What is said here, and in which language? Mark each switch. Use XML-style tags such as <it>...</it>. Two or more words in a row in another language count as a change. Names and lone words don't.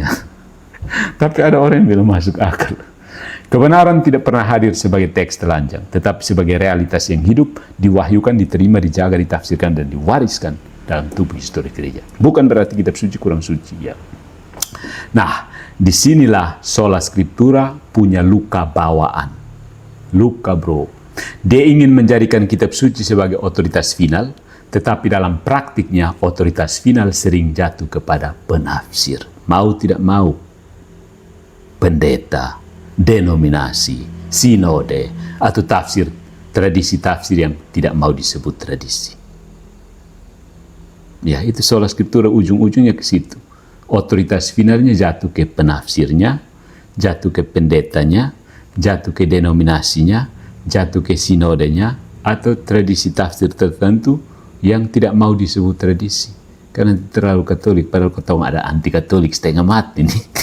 <id>Tapi ada orang yang bilang masuk akal. Kebenaran tidak pernah hadir sebagai teks telanjang, tetapi sebagai realitas yang hidup, diwahyukan, diterima, dijaga, ditafsirkan, dan diwariskan dalam tubuh histori gereja. Bukan berarti kitab suci kurang suci, ya. Nah, disinilah</id> <la>sola scriptura</la> <id>punya luka bawaan. Luka, bro. Dia ingin menjadikan kitab suci sebagai otoritas final, tetapi dalam praktiknya otoritas final sering jatuh kepada penafsir. Mau tidak mau, pendeta, denominasi, sinode, atau tafsir, tradisi tafsir yang tidak mau disebut tradisi. Ya, itu</id> <la>sola scriptura</la> <id>ujung-ujungnya ke situ. Otoritas finalnya jatuh ke penafsirnya, jatuh ke pendetanya, jatuh ke denominasinya, jatuh ke sinodenya, atau tradisi tafsir tertentu yang tidak mau disebut tradisi. Karena terlalu Katolik, padahal kau tahu ada anti Katolik setengah mati nih.</id>